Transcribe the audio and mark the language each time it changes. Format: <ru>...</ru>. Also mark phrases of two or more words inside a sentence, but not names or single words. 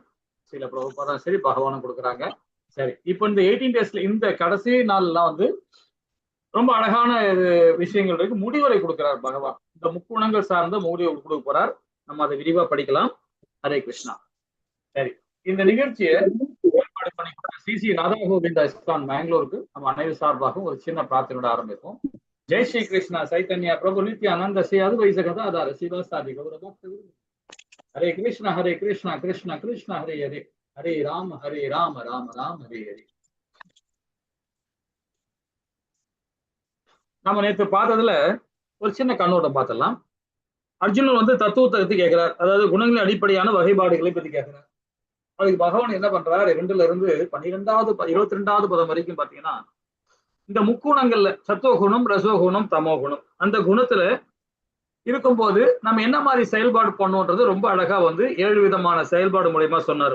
<ta>சில பிரபுபாதா சரி, பகவானும் கொடுக்குறாங்க. சரி, இப்போ இந்த 18 டேஸ்ல இந்த கடைசி நாள்லாம் வந்து ரொம்ப அழகான விஷயங்கள் இருக்கு. முடிவுரை கொடுக்கிறார் பகவான். இந்த முக்குணங்கள் சார்ந்த முடிவு கொடுக்க போறார். நம்ம அதை விரிவா படிக்கலாம். ஹரே கிருஷ்ணா. சரி, இந்த நிகழ்ச்சியை ஏற்பாடு பண்ணி சிசி ராதா கோவிந்தா இஸ்கான் பெங்களூருக்கு நம்ம அனைவரு சார்பாகவும் ஒரு சின்ன பிரார்த்தனையோட ஆரம்பிப்போம்.</ta> <sa>जय श्री कृष्ण चैतन्य प्रभु नित्यानंद श्री अद्वैत गदाधर शिवासादि गौरभक्त। हरे कृष्ण कृष्ण कृष्ण हरे हरे, हरे राम राम राम हरे हरे.</sa> <ta>நம்ம நேற்று பார்த்ததுல ஒரு சின்ன கண்ணோட்டம் பார்த்தலாம். அர்ஜுனன் வந்து தத்துவத்தை பத்தி கேட்கிறார். அதாவது குணங்களின் அடிப்படையான வகைப்பாடுகளை பத்தி கேட்கிறார். அதுக்கு பகவான் என்ன பண்றார்? 2ல இருந்து 12வது 22வது பதம் வரைக்கும் பாத்தீங்கன்னா இந்த முக்குணங்கள்ல சத்துவகுணம், ரசோகுணம், தமோகுணம், அந்த குணத்துல இருக்கும்போது நம்ம என்ன மாதிரி செயல்பாடு பண்ணோன்றது ரொம்ப அழகா வந்து 7 விதமான செயல்பாடு மூலயமா சொன்னார்.</ta>